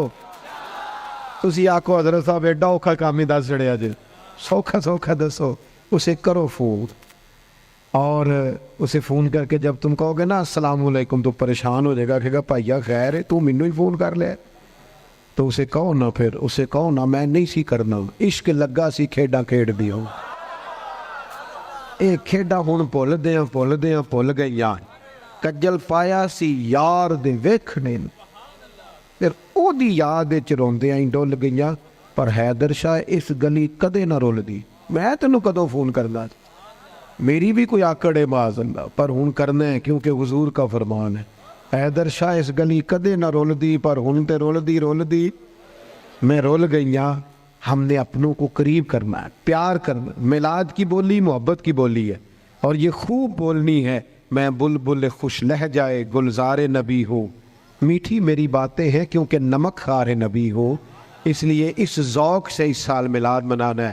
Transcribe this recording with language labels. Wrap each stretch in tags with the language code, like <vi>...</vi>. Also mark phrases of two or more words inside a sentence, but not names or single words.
<pa>تسی آکو حضرت صاحب ایڈا اوکھا کام ہی دس چڑیا جی، سوکھا دسو، اسے کرو فون.</pa> <ur>اور اسے فون کر کے جب تم کہو گے نا</ur> <ar>السلام علیکم</ar> <ur>تو پریشان ہو جائے گا، کہے گا</ur> <pa>بھائیا خیر ہے تو مینوں ہی فون کر لیا.</pa> <ur>تو اسے کہو نا، پھر اسے کہو نا</ur> <pa>میں نہیں سی کرنا، عشق لگا سی کھیڈاں کھیڈ دی ہوں. اے کھیڈاں ہن بھول گئیاں. کجل پایا سی یار دے ویکھنے، پھر او دی یاد وچ روندیاں ہی ڈول گئیاں. پر حیدر شاہ اس گلی کدے نہ رولدی. میں تینوں کدوں فون کرنا، میری بھی کوئی آکڑ ہے</pa> <ar>معاذ اللہ،</ar> <pa>پر ہن کرنا ہے</pa> <ur>کیونکہ حضور کا فرمان ہے.</ur> <pa>حیدر شاہ اس گلی کدے نہ رولدی، پر ہن تے رولدی میں رول گئیاں.</pa> <ur>ہم نے اپنوں کو قریب کرنا ہے، پیار کرنا. میلاد کی بولی محبت کی بولی ہے، اور یہ خوب بولنی ہے. میں بلبل خوش لہجائے گلزار نبی ہوں، میٹھی میری باتیں ہیں کیونکہ نمک خار نبی ہو. اس لیے اس ذوق سے اس سال میلاد منانا ہے.</ur>